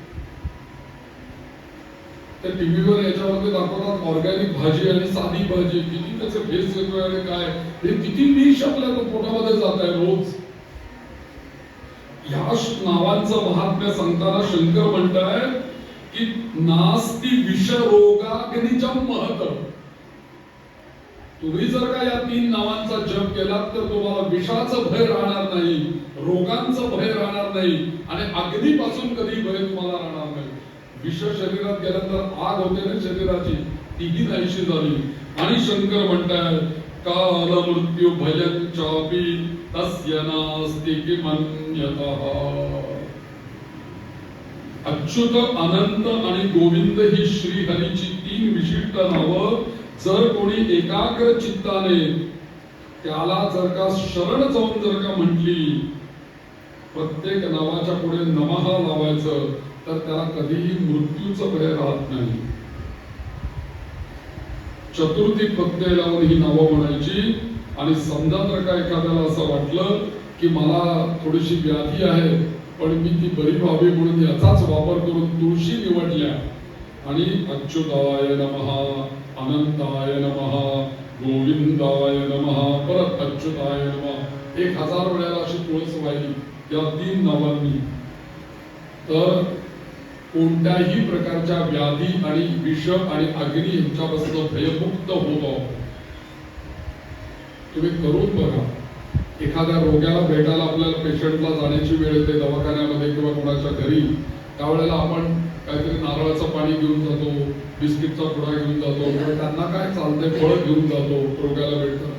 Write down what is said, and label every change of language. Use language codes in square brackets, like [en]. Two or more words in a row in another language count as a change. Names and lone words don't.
[mr] त्या टीव्हीवर याच्यामध्ये दाखवतात ऑर्गॅनिक भाजी आणि साधी भाजी, किती त्याचे भेस येतोय आणि काय, हे किती विष आपल्या पोटामध्ये जात आहे रोज. या नावांचं महात्म्य सांगताना शंकर म्हणताय की [sa] नास्ति विष रोगाग्निजम महत. [mr] तुम्ही जर का या 3 नावांचा जप केलात तर तुम्हाला विषाचं भय राहणार नाही, रोगांचं भय राहणार नाही, आणि अग्नीपासून कधी भय तुम्हाला राहणार नाही. विष शरीरात गेल्यानंतर आग होते ना शरीराची, तीही नाहीशी झाली. आणि शंकर म्हणताय [sa] काल मृत्यू भयं चापि तस्य नास्ति किमन्यतः. [mr] अच्युत, अनंत आणि गोविंद ही श्रीहरीची तीन विशिष्ट नावं जर कोणी एकाग्र चित्ताने त्याला जर का शरण जाऊन जर का म्हटली, प्रत्येक नावाच्या पुढे नमः लावायचं, तर त्याला कधीही मृत्यूचं भय राहत नाही. चतुर्थी प्रत्यय लावून ही नावं म्हणायची. आणि समजा जर का एखाद्याला असं वाटलं की मला थोडीशी व्याधी आहे पण मी ती बरी व्हावी म्हणून याचाच वापर करून तुळशी निवडल्या आणि [sa] अच्युताय नमः, अनंताय नमः, गोविंदाय नमः, [mr] परत [sa] अच्युताय नमः [mr] 1000 वेळेला अशी तुळस वाहिली या 3 नावांनी, तर कोणत्याही प्रकारच्या व्याधी आणि विष आणि अग्नी यांच्यापासून भयमुक्त होतो. तुम्ही करून बघा. एखाद्या रोग्याला भेटायला आपल्याला पेशंटला जाण्याची वेळ येते दवाखान्यामध्ये किंवा कोणाच्या घरी, त्यावेळेला आपण काहीतरी नारळाचं पाणी घेऊन जातो, बिस्किटचा पुडा घेऊन जातो किंवा त्यांना काय चालतंय फळ घेऊन जातो रोग्याला भेटतं.